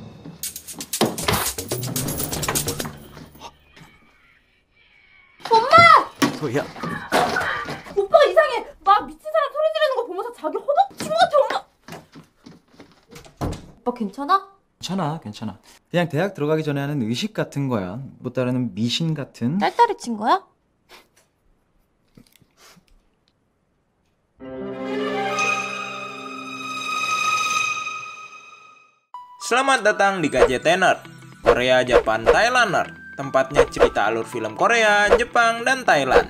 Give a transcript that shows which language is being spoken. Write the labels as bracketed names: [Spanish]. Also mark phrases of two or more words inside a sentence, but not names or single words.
[Korean] 엄마! 소희야. 오빠가 이상해! 막 미친 사람 소리 지르는 거 보면서 자기 허벅지 같아, 엄마! 오빠 괜찮아? 괜찮아. 그냥 대학 들어가기 전에 하는 의식 같은 거야. 뭐 따르는 미신 같은. 딸딸이 친 거야? [Indonesian] Selamat datang di KJTener, Korea, Japan, Thailander. Tempatnya cerita alur film Korea, Jepang, dan Thailand.